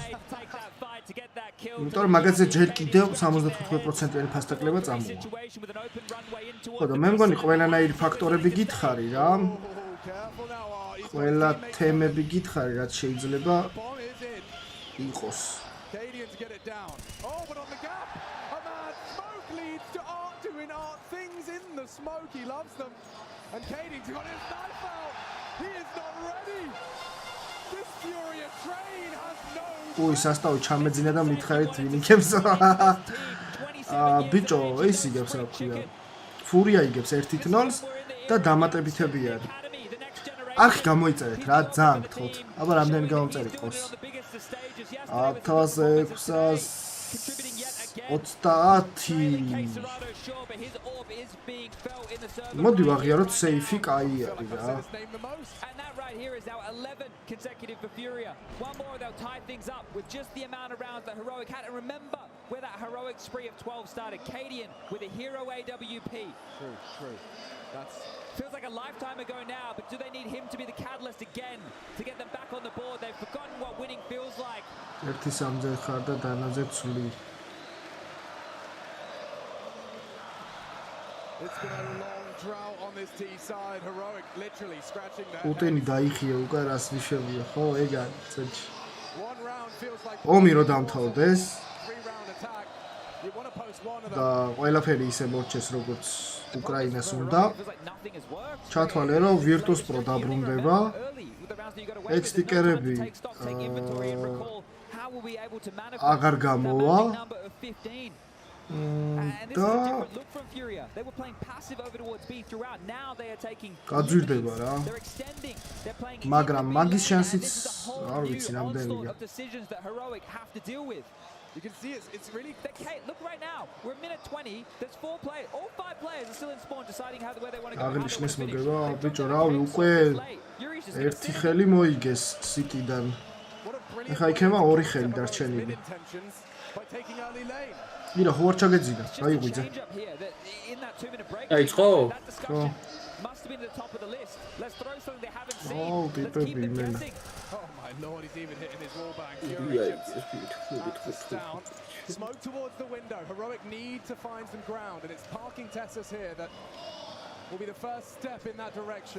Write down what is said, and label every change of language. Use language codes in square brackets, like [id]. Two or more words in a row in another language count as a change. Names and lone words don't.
[ka] იმიტომ რომ მაგაზე ჯერ კიდევ 75%-იანი ფასდაკლება წამოვა. ხო და მე მგონი ყველანაირი ფაქტორები გითხარი რა. ყველა თემები გითხარი რაც შეიძლება იყოს. [en] And Kading's got his knife out. He is not ready. This FURIA train has no. [ka] ой, სასტავი ჩამეძინა და მითხარით ვინ იგებს. ბიჭო, ეს იგებს რა ქვია. FURIA იგებს 1-0-ს და დამატებითები არის. არხი გამოიწერეთ რა, ძალიან გთხოვთ. აბა რამდენი გამომწერით ყავს? 1620. მოდი ვაღიაროთ სეიფი კაი არის რა. [en] Here is now 11 consecutive for FURIA. One more, they'll tie things up with just the amount of rounds that Heroic had. And remember where that heroic spree of 12 started. Cadian with a hero AWP. True. Feels like a lifetime ago now, but do they need him to be the catalyst again to get them back on the board? They've forgotten what winning feels like. [ka] ერთი სამზე ხარ და დანაზე ცვლი. [en] It's been a long drought on this T side. Heroic literally scratching their [ka] უტენი დაიხია უკვე რას ნიშნავია ხო ეგ არის წეჩი. [en] One round feels like [ka] ომი რო დამთავრდეს [en] 3-round attack. You want to post one of them. [ka] და ყველაფერი ისე მორჩეს როგორც უკრაინას უნდა. ჩათვალე რომ Virtus Pro დაბრუნდება. ეგ სტიკერები აღარ გამოვა. და გაძვირდება რა. მაგრამ მაგის შანსიც არ ვიცი რამდენია. [en] You can see it's really look right now. We're a minute 20. There's 4 players. All 5 players are still in spawn deciding where they want to go. [ka] აღნიშნეს მოგება ბიჭო რავი უკვე ერთი ხელი მოიგეს სიტიდან. ეხა იქნება 2 ხელი დარჩენილი. ირა ხო არ ჩაგეძინა, გაიღვიძე. აიწყო? ხო. [en] Must have been at the top of the list. Let's throw something they haven't seen. Oh, Let's keep them guessing. Oh my lord, he's even hitting his wall bang. Down. Smoke towards the window. Heroic need to find some ground, and it's parking Tessus here that will be the first step in that direction.